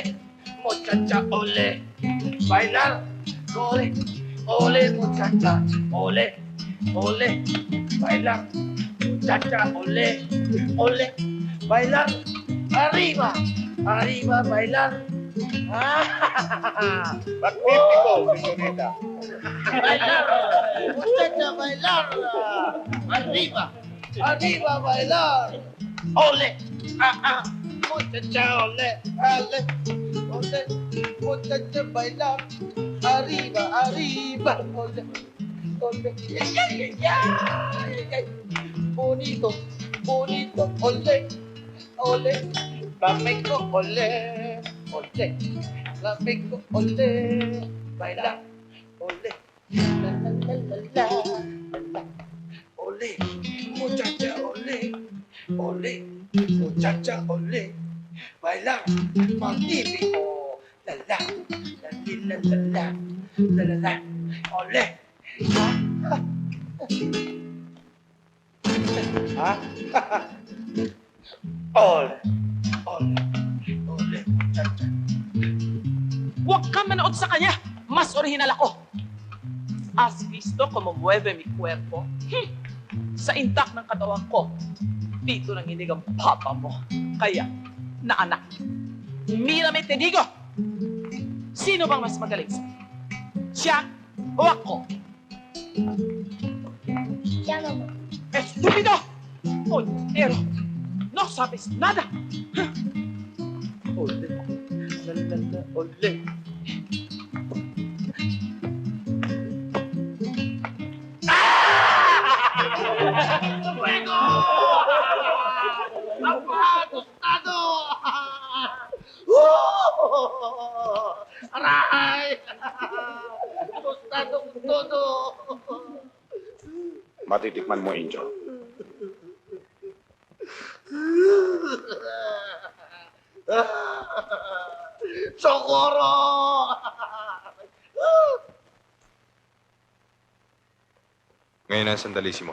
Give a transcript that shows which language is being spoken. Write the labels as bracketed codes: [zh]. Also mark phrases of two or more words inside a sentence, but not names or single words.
[es] Muchacha, ole! Bailar! Ole! Ole, muchacha! Ole! Ole! Bailar! Muchacha, ole! Ole! Bailar! Arriba! Arriba, bailar! Magnífico, señorita. Bailar! Muchacha, bailar! Arriba! Arriba, bailar! Ole! Muchacha, ole! Ole! Ole! Muchacha, bailar! Arriba, arriba! Ole! Ole! ¡Ay, ay, ay, ay! Bonito! Bonito! Ole! Ole! Flamenco, ole! Ole! Flamenco, ole! Bailar! Ole! La, la, la, la, la. Ole, muchacha, ole, ole, muchacha, ole, bailar, magnífico, la la, la la la la la la la, ole. Ha? Ole. [tl] Huwag kang manood sa kanya. Mas orihinal ako. [es] Has visto como mueve mi cuerpo? [tl] Sa intak ng katawan ko, dito nanginig ang papa mo. Kaya, naanak, [es] mírame te digo. [tl] Sino bang mas magaling sa siya o ako? Siya naman. [es] ¡Estúpido! ¡Ollero! ¡No sabes nada! Ole, la, ole. ¡Fuego! ¡Papá, tostado! ¡Aray! ¡Tostado todo! [tl] Matitikman mo, Injo. [es] ¡Socorro! [tl] Ngayon ang sandali, Simon.